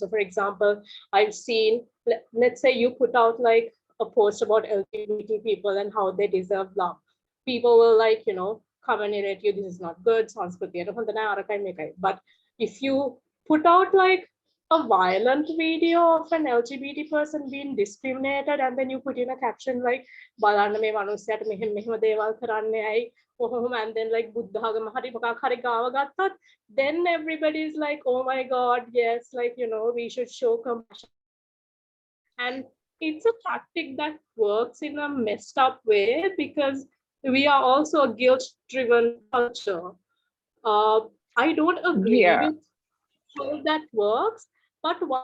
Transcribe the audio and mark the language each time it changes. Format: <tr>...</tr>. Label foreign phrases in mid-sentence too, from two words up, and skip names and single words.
<en>So for example, I've seen, let's say you put out like a post about LGBT people and how they deserve love. People will, like, you know, come and narrate you, this is not good, but if you put out like a violent video of an LGBT person being discriminated, and then you put in a caption like</en> <si>"බලන්න මේ මනුස්සයාට මෙහෙම මෙහෙම දේවල් කරන්නේ ඇයි කොහොම,"</si> <en>and then like</en> <si>බුද්ධාගම හරි මොකක් හරි ගාව ගත්තත්,</si> <en>then everybody is like, oh my god, yes, like, you know, we should show compassion. And it's a tactic that works in a messed up way, because we are also a guilt-driven culture. I don't agree with how that works, but</en>